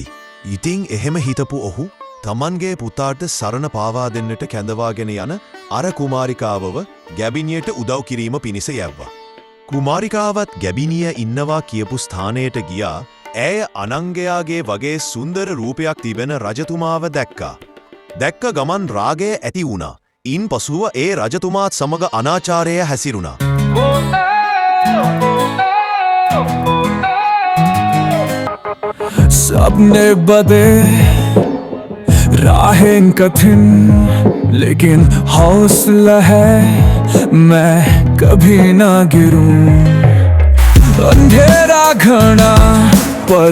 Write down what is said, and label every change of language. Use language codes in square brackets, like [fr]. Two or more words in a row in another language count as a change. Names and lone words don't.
[si] ඉතිං එහෙම හිතපු ඔහු තමන්ගේ පුතාට සරණ පාවා දෙන්නට කැඳවාගෙන යන අර කුමාරිකාවව ගැබිනියට උදව් කිරීම පිණිස යැව්වා. කුමාරිකාවත් ගැබිනිය ඉන්නවා කියපු ස්ථානයට ගියා ඇය අනංගයාගේ වගේ සුන්දර රූපයක් තිබෙන රජතුමාව දැක්කා. දැක්ක ගමන් රාගය ඇති වුණා. ඉන් පසුව ඒ රජතුමාත් සමග අනාචාරය හැසිරුණා. [hi] सपने बदे राहें कठिन लेकिन हौसला है मैं कभी ना गिरूं अंधेरा घना पर